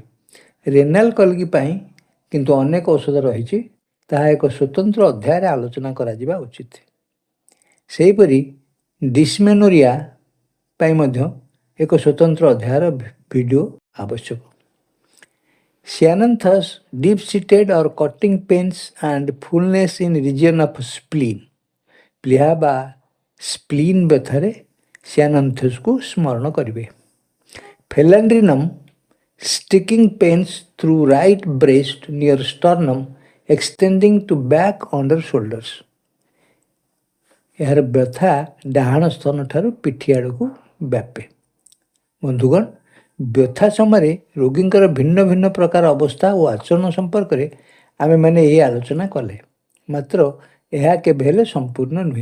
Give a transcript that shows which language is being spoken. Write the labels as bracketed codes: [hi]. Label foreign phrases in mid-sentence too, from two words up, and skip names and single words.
[en] renal colic [or] ପାଇଁ କିନ୍ତୁ ଅନେକ ଔଷଧ ରହିଛି, ତାହା ଏକ ସ୍ୱତନ୍ତ୍ର ଅଧ୍ୟାୟରେ ଆଲୋଚନା କରାଯିବା ଉଚିତ। ସେହିପରି ଡିସ୍ମେନୋରିଆ ପାଇଁ ମଧ୍ୟ ଏକ ସ୍ୱତନ୍ତ୍ର ଅଧ୍ୟାୟର ଭିଡ଼ିଓ ଆବଶ୍ୟକ। [en] Cyananthus deep-seated or cutting pains and fullness in region of spleen. [or] ପ୍ଲିହା ବା ସ୍ପ୍ଲିନ୍ ବ୍ୟଥାରେ ସିଆନାନ୍ଥସକୁ ସ୍ମରଣ କରିବେ। [en] ଫେଲାଣ୍ଡ୍ରିନମ୍ sticking pains through right breast near sternum extending to back under shoulders. [or] ଏହାର ବ୍ୟଥା ଡାହାଣ ସ୍ତନଠାରୁ ପିଠି ଆଡ଼କୁ ବ୍ୟାପେ। ବନ୍ଧୁଗଣ, ବ୍ୟଥା ସମୟରେ ରୋଗୀଙ୍କର ଭିନ୍ନ ଭିନ୍ନ ପ୍ରକାର ଅବସ୍ଥା ଓ ଆଚରଣ ସମ୍ପର୍କରେ ଆମେମାନେ ଏହି ଆଲୋଚନା କଲେ, ମାତ୍ର ଏହା କେବେ ହେଲେ ସମ୍ପୂର୍ଣ୍ଣ ନୁହେଁ।